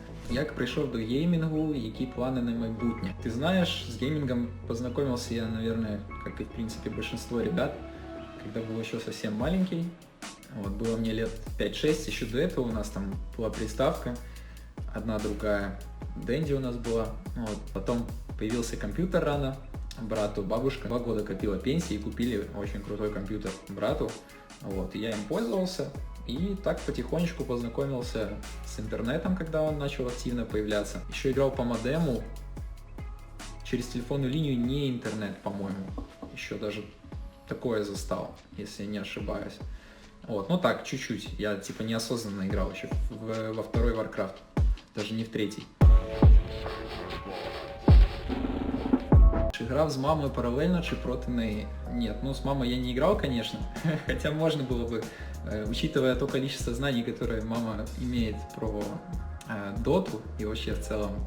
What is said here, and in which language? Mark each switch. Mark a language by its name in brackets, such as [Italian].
[Ukrainian] Як прийшов до геймінгу, які плани на майбутнє? [Russian] Ты знаешь, с геймингом познакомился я, наверное, как и в принципе большинство ребят, когда был еще совсем маленький. Вот, было мне лет 5-6, еще до этого у нас там была приставка, одна другая, Дэнди у нас была. Вот, потом появился компьютер рано, брату бабушка 2 года копила пенсии и купили очень крутой компьютер брату. Вот, и я им пользовался. И так потихонечку познакомился с интернетом, когда он начал активно появляться. Еще играл по модему, через телефонную линию, не интернет, по-моему. Еще даже такое застал, если я не ошибаюсь. Вот, ну так, чуть-чуть. Я типа неосознанно играл еще во второй Warcraft, даже не в третий. [Ukrainian] Играв з мамою параллельно чи проти неї? [Russian] Нет, ну с мамой я не играл, конечно, хотя можно было бы, учитывая то количество знаний, которые мама имеет про доту и вообще в целом.